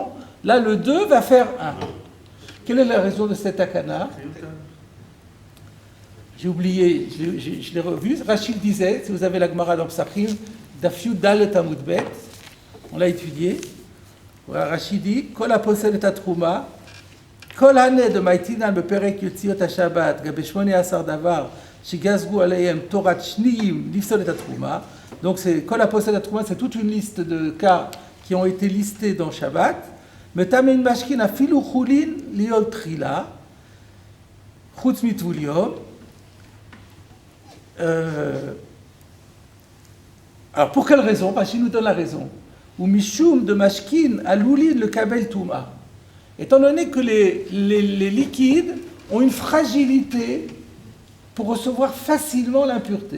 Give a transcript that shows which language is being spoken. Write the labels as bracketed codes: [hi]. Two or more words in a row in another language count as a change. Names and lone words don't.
[fr] Là, le 2 va faire 1. Quelle est la raison de cet akana? J'ai oublié, je l'ai revu. Rachid disait, si vous avez la Gemara dans Psachim, [he] דף יוד דלת עמוד בית, [fr] on l'a étudié. Voilà, Rachid dit, [he] כל הפוסל את התרומה, כל הני דמייתינן בפרק יציאות השבת, גבי 18 דבר, שגזרו עליהם תורת שניים, לפסול את התרומה. [fr] Donc, [he] כל הפוסל את התרומה, [fr] c'est toute une liste de cas qui ont été listés dans Shabbat. [he] מטמאין משקין אפילו חולין ליאול טרילה, חוץ מטבול יום. [fr] Alors pour quelle raison? Parce qu'il nous donne la raison. [he] או משום דמשקין עלולין לקבל טומאה. [fr] Étant donné que les liquides ont une fragilité pour recevoir facilement l'impureté.